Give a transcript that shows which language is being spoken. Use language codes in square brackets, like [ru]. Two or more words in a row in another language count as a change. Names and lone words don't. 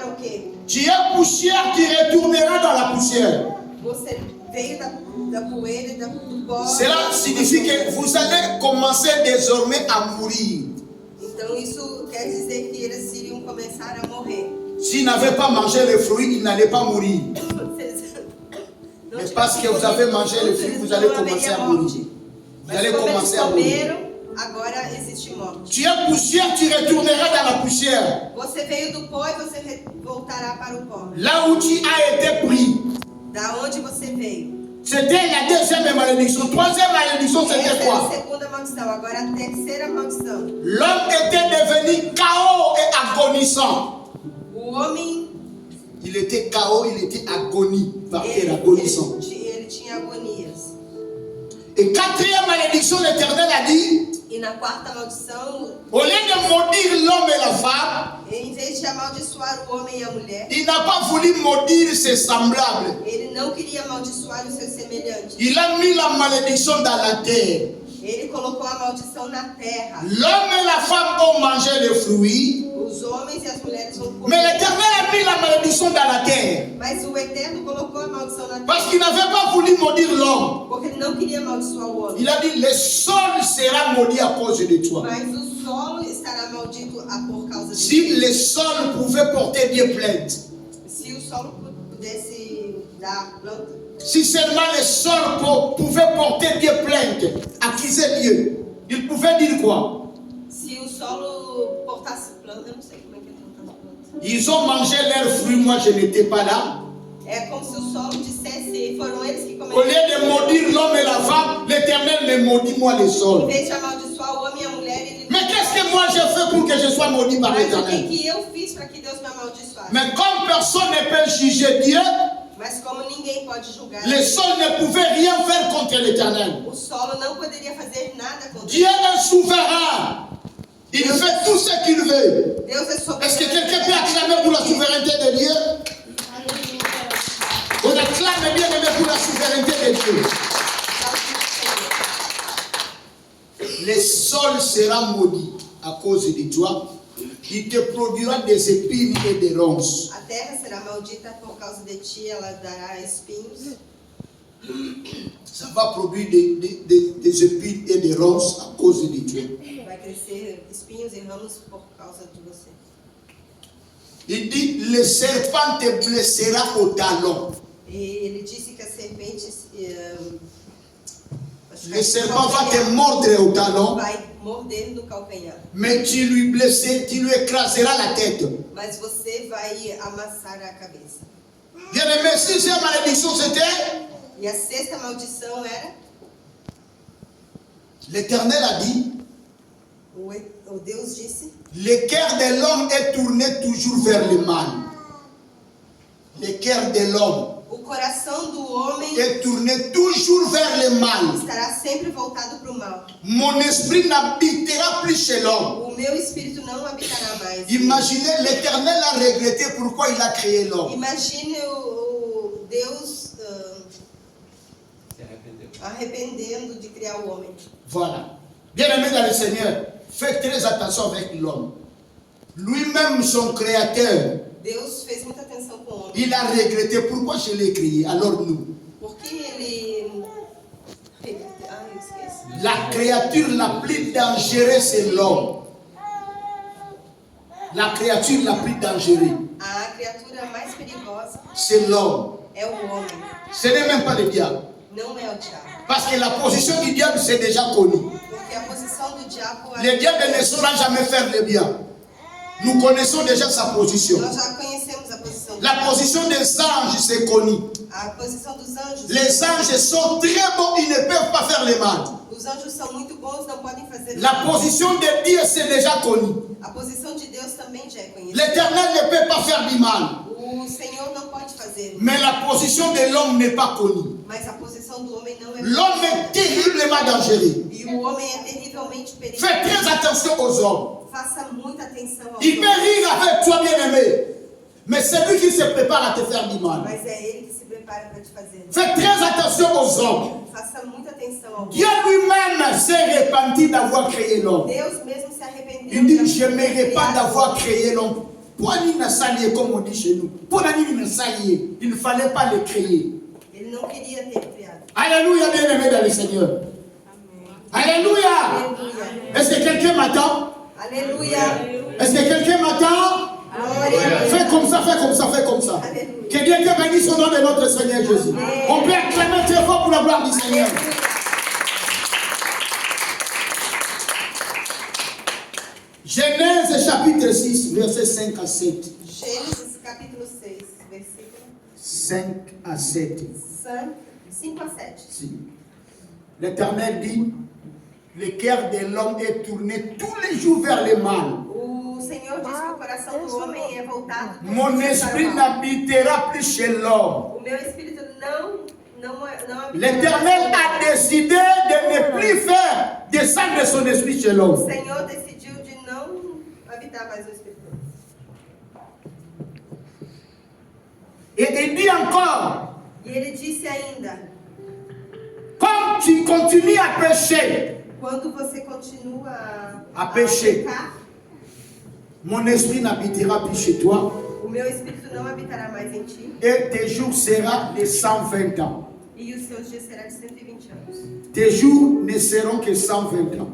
[pt] quê? [fr] Tu es poussière, tu retourneras dans la poussière. [pt] Você veio da poeira e do pó. [fr] Cela signifie que vous allez commencer désormais à mourir. [pt] Então isso quer dizer que eles iriam começar a morrer. [fr] S'ils n'avaient pas mangé les fruits, ils n'allaient pas mourir. Mais parce que vous avez mangé les fruits, vous allez commencer à mourir. Vous allez commencer à mourir. [pt] Agora existe morte. [fr] Tu es poussière, tu retourneras dans la poussière. [pt] Você veio do pó e você voltará para o pó. [fr] Là où tu as été pris. [pt] Da onde você veio. [fr] C'était la deuxième malédiction. Troisième malédiction, c'était quoi? [pt] Essa é a segunda maldição. Agora a terceira maldição. [fr] L'homme était devenu chaos et agonissant. [pt] O homem, [fr] il était chaos, il était agonie. Agonissant. [pt] Ele tinha agonias. [fr] Et quatrième malédiction, l'Éternel a dit, [pt] e na quarta maldição, [fr] au lieu de maudire l'homme et la femme, [pt] em vez de amaldiçoar o homem e a mulher, [fr] il n'a pas voulu maudire ses semblables. [pt] Ele não queria amaldiçoar os seus semelhantes. [fr] Il a mis la malédiction dans la terre. [pt] Ele colocou a maldição na terra. [fr] L'homme et la femme ont mangé les fruits. [pt] Os homens e as mulheres vão comer. [fr] Mais l'Éternel a mis la malédiction dans la terre. [pt] Mas o Eterno colocou a maldição na terra. [fr] Parce qu'il n'avait pas voulu maudire l'homme. [pt] Porque ele não queria amaldiçoar o homem. [fr] Il a dit, le sol sera maudit à cause de toi. [pt] Mas o solo estará maldito por causa de [fr] Si le sol pouvait porter des plaintes. [pt] Se o solo pudesse dar planta. [fr] Si seulement le sol pouvait porter des plaintes, accuser Dieu, il pouvait dire quoi? [pt] Se o solo portasse planta, eu não sei como é que ele portasse planta. [fr] Ils ont mangé leurs fruits, moi je n'étais pas là. [pt] É como se o solo dissesse, foram eles que começaram. [fr] Au lieu de maudire l'homme et la femme, l'Éternel me maudit moi le sol. [pt] Em vez de amaldiçoar o homem e a mulher, ele. [fr] Mais qu'est-ce que moi j'ai fait pour que je sois maudit par [pt] Mas o [fr] l'Éternel? [pt] que eu fiz para que Deus me amaldiçoasse? [fr] Mais comme personne ne peut juger Dieu, [pt] Mas como ninguém pode julgar, [fr] le sol ne pouvait rien faire contre l'Éternel. [pt] o solo não poderia fazer nada contra [fr] Dieu est souverain. Il fait tout ce qu'il veut. [pt] Deus é soberano. [fr] Est-ce que quelqu'un peut acclamer pour la souveraineté de Dieu? On acclame bien aimé pour la souveraineté de Dieu. Le sol sera maudit à cause de toi. Il te produira des épines et des ronces. [pt] A terra será maldita por causa de ti, ela dará espinhos. [fr] Ça va produire des épines et des ronces à cause de toi. [pt] Vai crescer espinhos e ramos por causa de você. [fr] Il dit, le serpent te blessera au talon. [pt] E ele disse que a serpente [fr] Le serpent va te mordre au talon, [pt] vai morder no calcanhar. [fr] mais tu lui écraseras la tête. [pt] Mas você vai amassar a cabeça. [fr] Bien aimé, sixième malédiction c'était, [pt] E a sexta maldição era, [fr] l'Éternel a dit, [pt] o Deus disse, [fr] le cœur de l'homme est tourné toujours vers le mal. Le cœur de l'homme [pt] o coração do homem [fr] est tourné toujours vers le mal. [pt] estará sempre voltado para o mal. [fr] Mon esprit n'habitera plus chez l'homme. [pt] O meu espírito não habitará mais. [fr] Imaginez, l'Éternel a regretté pourquoi il a créé l'homme. [pt] Imagine o Deus arrependendo de criar o homem. [fr] Voilà. Bien aimé dans le Seigneur, faites très attention avec l'homme. Lui-même, son créateur, [pt] Deus fez muita atenção com o homem. [fr] il a regretté pourquoi je l'ai créé. Alors nous, [pt] Porque ele... eu esqueci. [fr] la créature la plus dangereuse, c'est l'homme. La créature la plus dangereuse, [pt] A criatura mais perigosa [fr] c'est l'homme. [pt] é o homem. [fr] Ce n'est même pas le diable. [pt] Não é o diabo. [fr] Parce que la position du diable, c'est déjà connu. [pt] Porque a posição do diabo [fr] Le diable ne saura jamais faire le bien. Nous connaissons déjà sa position. [pt] Nós já conhecemos a posição. [fr] La position des anges, c'est connu. [pt] A posição dos anjos. [fr] Les anges sont très bons, ils ne peuvent pas faire le mal. [pt] Os anjos são muito bons, não podem fazer [fr] La [pt] mal. [fr] position de Dieu, c'est déjà connu. [pt] A posição de Deus também já é conhecida. [fr] L'Éternel ne peut pas faire du mal. [pt] O Senhor não pode fazer. [fr] Mais la position de l'homme n'est pas connue. [pt] Mas a posição do homem não é. [fr] L'homme est terriblement dangereux. [pt] E o homem é terrivelmente perigoso. [fr] Fais très attention aux hommes. [pt] Faça muita atenção aos [fr] Il peut [pt] homens. [fr] rire avec toi, bien-aimé. Mais c'est lui qui se prépare à te faire du mal. [pt] Mas é ele que se prepara para te fazer. [fr] Fais très attention aux hommes. [pt] Faça muita atenção ao homem. [fr] Dieu lui-même s'est repenti d'avoir créé l'homme. [pt] Deus mesmo se arrependeu. [fr] Il dit, [pt] de [fr] je me [pt] ter [fr] repens [pt] criado [fr] d'avoir créé l'homme. Poani n'a salié, comme on dit chez nous. Poani n'a salié. Il ne fallait pas le créer. [pt] Ele não queria ter criado. [fr] Alléluia, bien-aimé dans le Seigneur. Alléluia. Est-ce que quelqu'un m'attend? Alléluia. Est-ce que quelqu'un m'attend? Fais comme ça, fais comme ça, fais comme ça. Alléluia. Que Dieu te bénisse au nom de notre Seigneur Jésus. On peut acclamer très fort pour la gloire du Seigneur. Genèse chapitre 6, versets 5 à 7. [pt] Gênesis capítulo 6, versículo [fr] 5 à 7. [pt] 5 a 7. [fr] Si. L'Éternel dit, le cœur de l'homme est tourné tous les jours vers le mal. [pt] O Senhor diz que o coração do homem é voltado. [fr] Mon esprit n'habitera plus chez l'homme. [pt] O meu espírito não habitará. [fr] L'Éternel a décidé de ne plus faire descendre son esprit chez [pt] O [fr] l'homme. [pt] Senhor decidiu de não habitar mais o espírito. [fr] Et il dit encore, [pt] E ele disse ainda: [fr] comme tu continues à pécher, [pt] quando você continua [fr] a pécher, [pt] pecar, [fr] mon esprit n'habitera plus chez toi [pt] o meu espírito não habitará mais em ti, [fr] et tes jours seront de 120 ans. [pt] e os seus dias serão de 120 anos. [fr] Tes jours ne seront que 120 ans.